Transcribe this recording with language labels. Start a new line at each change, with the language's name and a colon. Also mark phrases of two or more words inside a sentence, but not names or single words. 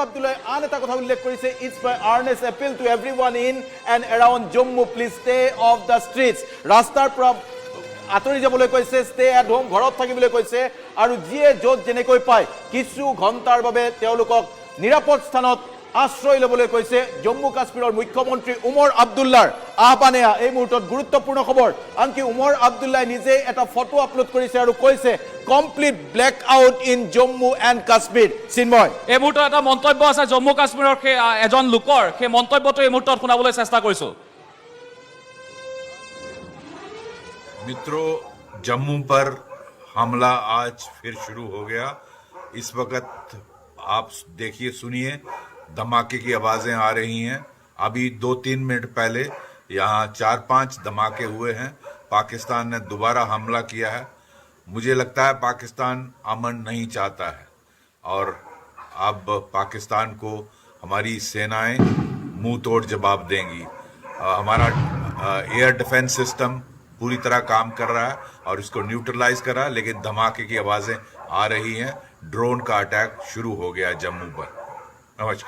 Assamese: আব্দুল্লাহ আন এটা কথা উল্লেখ কৰিছে
English: It's my earnest appeal to everyone in and around Jammu please stay off the streets
Assamese: ৰাস্তাৰ পৰা আঁতৰি যাবলৈ কৈছে
English: stay at home
Assamese: ঘৰত থাকিবলৈ কৈছে আৰু যিয়ে য'ত যেনেকৈ পায় কিছু ঘণ্টাৰ বাবে তেওঁলোকক নিৰাপদ স্থানত আশ্ৰয় ল'বলৈ কৈছে জম্মু কাশ্মীৰৰ মুখ্যমন্ত্ৰী ওমৰ আব্দুল্লাহৰ আহ্বানে এই মুহূৰ্তত গুৰুত্বপূৰ্ণ খবৰ আনকি ওমৰ আব্দুল্লাহ নিজে এটা ফটো আপলোড কৰিছে আৰু কৈছে
English: complete blackout in Jammu and Kashmir
Assamese: চিন্ময় এই মুহূৰ্তত এটা মন্তব্য আছে জম্মু কাশ্মীৰৰ এজন লোকৰ সেই মন্তব্যটো এই মুহূৰ্তত শুনাবলৈ চেষ্টা কৰিছো
Hindi: मित्रों जम्मू पर हमला आज फिर शुरू हो गया इस वक्त आप देखिए सुनिए धमाके की आवाज़ें आ रही हैं अभी 2-3 मिनट पहले यहाँ 4-5 धमाके हुए हैं पाकिस्तान ने दोबारा हमला किया है मुझे लगता है पाकिस्तान अमन नहीं चाहता है और अब पाकिस्तान को हमारी सेनाएं मुंह तोड़ जवाब देंगी हमारा
English: air defence system
Hindi: पूरी तरह काम कर रहा है और इसको न्यूट्रलाइज कर रहा है लेकिन धमाके की आवाज़ें आ रही हैं ड्रोन का अटैक शुरू हो गया जम्मू पर नमस्कार